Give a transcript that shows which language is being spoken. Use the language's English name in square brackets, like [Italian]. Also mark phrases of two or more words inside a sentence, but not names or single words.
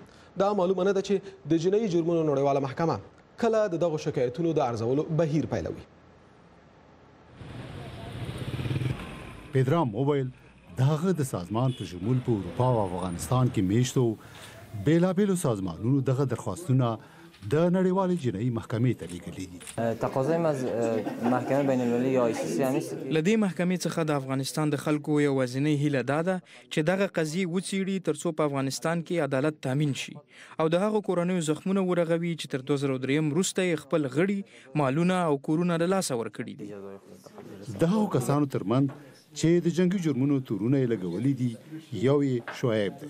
[Pashto] دا معلومه نه ده چې د جنایي جرمونو نړیواله محکمه کله د دغو شکایتونو د ارزولو بهیر پیلوي. پدرام وویل د هغه د سازمان په شمول په اروپا او افغانستان کې میشتو بیلابیلو سازمانونو دغه درخواستونه د نړیوالې جنایي محکمې ته لیږلي دي. [Persian] تقاضای از محکمه بین المللي یا ICC هم نیست. [Pashto] له دې محکمې څخه د افغانستان د خلکو یوازینۍ هیله دا ده چې دغه قضیې وڅیړي ترڅو په افغانستان کې عدالت تامین شي او د هغو کورنیو زخمونه ورغوي چې تر 2003 وروسته یې خپل غړي، مالونه او کورونه له لاسه ورکړي دي. د هغو کسانو ترمنځ چې د جنگي جرمونو تورونه یې لګولي دي یو یې شعیب دی.